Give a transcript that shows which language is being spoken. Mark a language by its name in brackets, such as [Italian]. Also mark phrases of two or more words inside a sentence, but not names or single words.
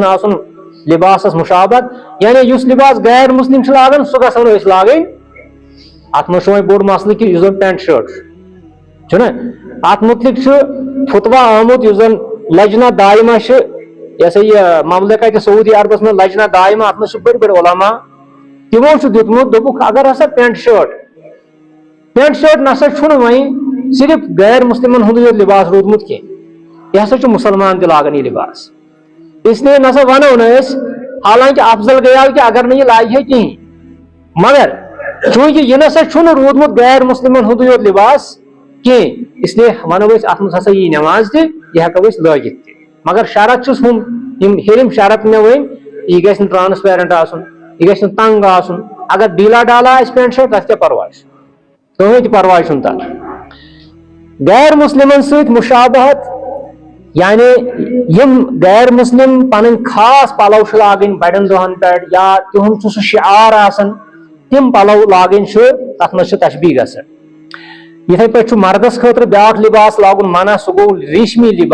[Kashmiri] نہٕ آسُن لباسس مشابہت یعنی یُس لباس غیر مُسلِم چھِ لاگان سُہ گژھو نہٕ أسۍ لاگٕنۍ اتھ منٛز چھُ وۄنۍ بوٚڑ مسلہٕ کہِ یُس زن [English] pant shirt [Kashmiri] چھُنہ اتھ متعلق چھُ فتوا آمُت یُس زن لجنہ دائمہ چھِ یہ سا یہ مملکت سعودی عربس منٛز لجنہ دائمہ اتھ منٛز چھِ بٔڑۍ بٔڑۍ علما تمو چھُ دیُتمُت دوٚپُکھ اگر ہسا پینٹ شٲٹ نسا چھُنہٕ وۄنۍ صرف غیر مُسلمن ہُنٛدُے یوت لباس روٗدمُت کینٛہہ یہِ ہسا چھُ مُسلمان تہِ لاگان یہِ لباس [Urdu] اس لیے [Kashmiri] نسا ونو نہٕ أسۍ حالانکہِ افضل گٔیاو کہِ اگر نہٕ یہِ لاگہِ ہے کِہیٖنۍ مگر چوٗنٛکہِ یہِ نسا چھُنہٕ روٗدمُت غیر مُسلمن ہُنٛدُے یوت لباس کینٛہہ [Urdu] اس لیے [Kashmiri] ونو أسۍ اتھ منٛز ہسا یی نٮ۪ماز تہِ یہِ ہٮ۪کو أسۍ لٲگِتھ تہِ مگر شرط چھُس ہُم یم ہیٚرِم شرط مےٚ ؤنۍ یہِ گژھِ نہٕ ٹرانسپیرنٹ آسُن یہِ گژھِ نہٕ تنگ آسُن اگر ڈیٖلا ڈالا آسہِ [English] pant shirt [Kashmiri] تتھ کیٛاہ پرواے چھُ کٕہۭنۍ تہِ پرواے چھُنہٕ تتھ غیر مُسلمن سۭتۍ مشابہت یعنی یم غیر مُسلم پنٕنۍ خاص پلو چھِ لاگٕنۍ بڑٮ۪ن دۄہن پٮ۪ٹھ یا تِہُنٛد چھُ سُہ شعار آسان تِم پلو لاگٕنۍ چھُ تتھ منٛز چھِ تشبیہ گژھان یِتھے پٲٹھۍ چھُ مردس خٲطرٕ بیاکھ لباس لاگُن منع سُہ گوٚو ریشمی